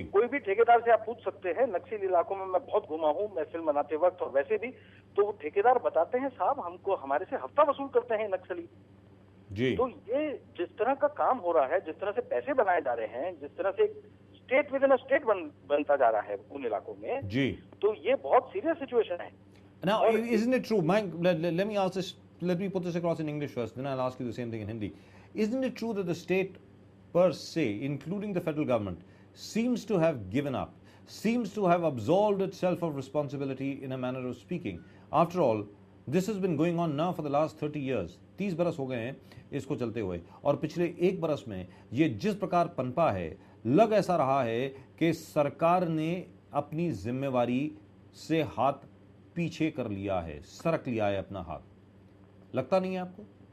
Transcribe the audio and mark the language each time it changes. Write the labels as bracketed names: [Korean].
[Hindi] कोई भी ठेकेदार से आप पूछ सकते हैं, नक्सली इलाकों में मैं बहुत घुमा हूं, मैं फिल्म बनाते वक्त और वैसे भी, तो वो ठेकेदार बताते हैं साहब हमको हमारे से हफ्ता वसूल करते हैं नक्सली। जी। तो ये जिस तरह का काम हो रहा है, जिस तरह से पैसे बनाए जा रहे हैं, जिस तरह से state with in a state बनता जा रहा है उन इलाकों में, जी। तो ये बहुत सीरियस सिचुएशन है। [English] Now, isn't it true, Mike, let me ask this, let me put this across in English first, then I'll ask you the same thing in Hindi. Isn't it true that the state per se, including the federal government, seems to have given up, seems to have absolved itself of responsibility in a manner of speaking? After all, this has been going on now for the last 30 years. [Hindi] 30 बरस हो गए हैं इसको चलते हुए, और पिछले एक बरस में ये जिस प्रकार पनपा है, लग ऐसा रहा है कि सरकार ने अपनी जिम्मेवारी से हाथ पीछे कर लिया है, सरक लिया है अपना हाथ। लगता नहीं है आपको?